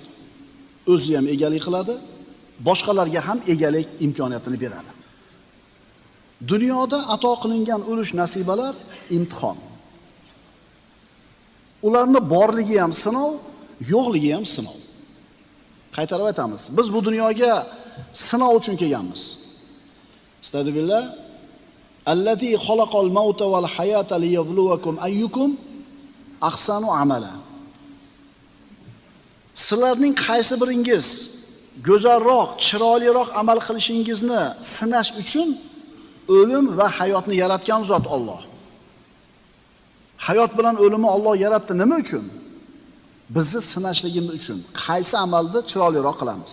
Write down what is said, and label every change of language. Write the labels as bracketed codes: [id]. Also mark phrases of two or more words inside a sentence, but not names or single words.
[uz] O'zi ham egalik qiladi, boshqalarga ham egalik imkoniyatini beradi. Dunyoda ato qilingan ulush nasibalar imtihon. Ularning borligi ham sinov, yo'qligi ham sinov. Qaytarib aytamiz. Biz bu dunyoga sinov uchun kelganmiz. Astagfirullah. [ar] الذي خلق الموت والحياة ليبلوكم أيكم أحسن عملا. [uz] Sizlarning qaysi biringiz go'zalroq, chiroyliroq amal qilishingizni sinash uchun o'lim va hayotni yaratgan zot Alloh. Hayot bilan o'limni Alloh yaratdi nima uchun? Bizni sinashligimiz uchun. Qaysi amalni chiroyliroq qilamiz?